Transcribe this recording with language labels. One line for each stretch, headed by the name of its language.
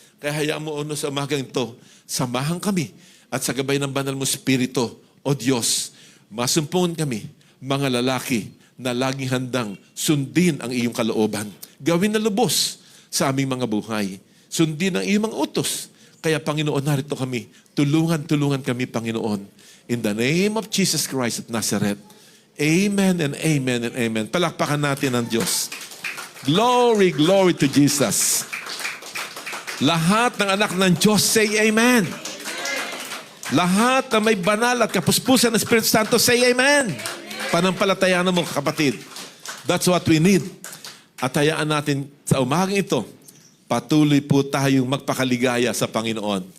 Filipino: Kaya hayaan mo, Ono, sa umagang ito, samahan kami at sa gabay ng banal mo Espiritu, O Diyos, masumpungan kami, mga lalaki, na laging handang sundin ang iyong kalooban. Gawin na lubos sa aming mga buhay. Sundin ang iyong mga utos. Kaya, Panginoon, narito kami. Tulungan kami, Panginoon.
English: In the name of Jesus Christ of Nazareth. Amen and amen and amen.
Filipino: Palakpakan natin ang Diyos.
English: Glory, glory to Jesus.
Filipino: Lahat ng anak ng Diyos,
English: say amen.
Filipino: Lahat na may banal at kapuspusan ng Espiritu Santo, say amen. Panampalatayaan mo, kapatid.
English: That's what we need.
Filipino: At hayaan natin sa umagang ito, patuloy po tayong magpakaligaya sa Panginoon.